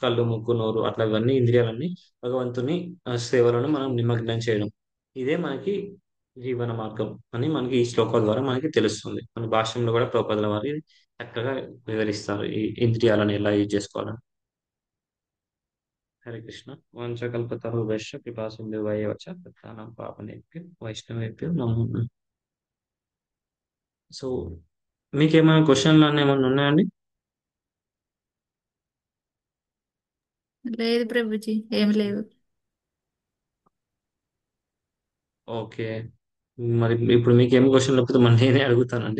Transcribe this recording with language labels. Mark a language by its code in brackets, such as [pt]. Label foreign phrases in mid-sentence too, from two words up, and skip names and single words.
[te] కళ్ళు, ముక్కు, నోరు అట్లా ఇవన్నీ ఇంద్రియాలన్నీ భగవంతుని సేవలను మనం నిమగ్నం చేయడం. ఇదే మనకి జీవన మార్గం అని మనకి ఈ శ్లోకాల ద్వారా మనకి తెలుస్తుంది. మన భాష్యంలో కూడా ప్రభుపాదుల వారి చక్కగా వివరిస్తారు ఈ ఇంద్రియాలను ఎలా యూజ్ చేసుకోవాలని. [sa] హరే కృష్ణ. వంశకల్పతరుభ్యశ్చ కృపా సింధువైవ చ పతితానాం పావనేభ్యో వైష్ణవేభ్యో నమో నమః. [te] సో మీకేమైనా క్వశ్చన్లు అన్నీ ఏమైనా ఉన్నాయండి? లేదు ప్రభుజీ, ఏం లేవు. ఓకే. మరి ఇప్పుడు మీకు ఏం క్వశ్చన్ లేకపోతే మరి నేనే అడుగుతానండి.